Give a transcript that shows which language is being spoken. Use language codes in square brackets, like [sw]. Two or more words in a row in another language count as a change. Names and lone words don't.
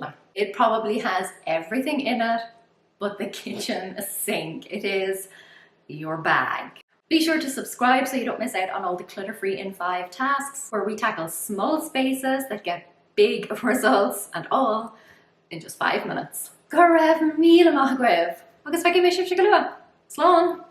[en] It probably has everything in it but the kitchen sink. It is your bag. Be sure to subscribe so you don't miss out on all the clutter-free in 5 tasks where we tackle small spaces that get big results and all in just 5 minutes. [ga] Go raibh míle maith agaibh. Agus feicim é sibh go luath. Slán!